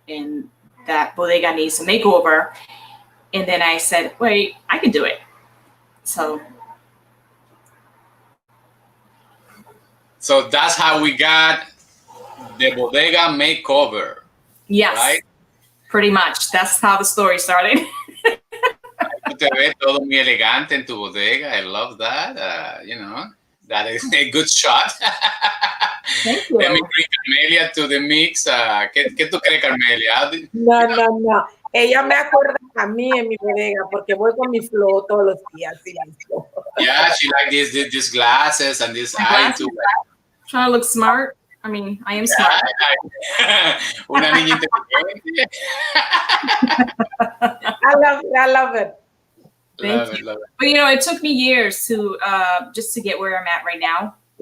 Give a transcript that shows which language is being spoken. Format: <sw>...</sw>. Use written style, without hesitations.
<en>And that bodega needs a makeover. And then I said, wait, I can do it. So that's how we got the Bodega Makeover. Yes, right? Pretty much. That's how the story started.</en> <es>Tú te ves todo muy elegante en tu bodega.</es> <en>I love that. You know, that is a good shot. Thank you. Let me bring Carmelia to the mix.</en> <es>¿Qué tú crees,</es> <en>Carmelia? No.</en> <es>Ella me acuerda a mí en mi bodega porque voy con mi flow todos los días.</es> <en>Yeah, she like these glasses and this eye too. Trying to look smart. I mean, I am smart.</en> <es>Una niña inteligente.</es> <en>I love it. Thank you. But you know, it took me years to just to get where I'm at right now.</en>